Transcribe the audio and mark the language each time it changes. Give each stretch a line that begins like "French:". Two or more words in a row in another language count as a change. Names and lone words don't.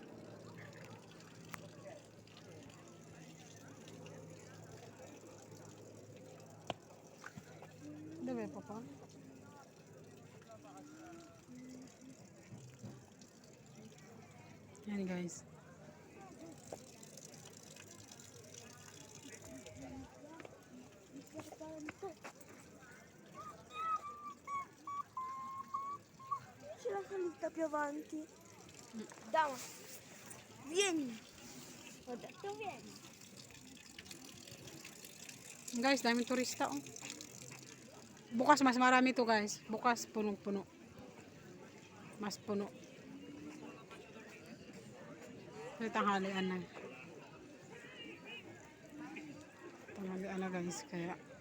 Filipino: Dami pa pa. Yan guys.
Italian: C'è la salita più avanti. Dama. Vieni. Ho detto vieni.
Filipino: Guys, daming turista oh. Bukas mas marami to guys. Bukas punong-puno. Mas puno. Ito tanghalian na. Tanghalian na guys. Kaya.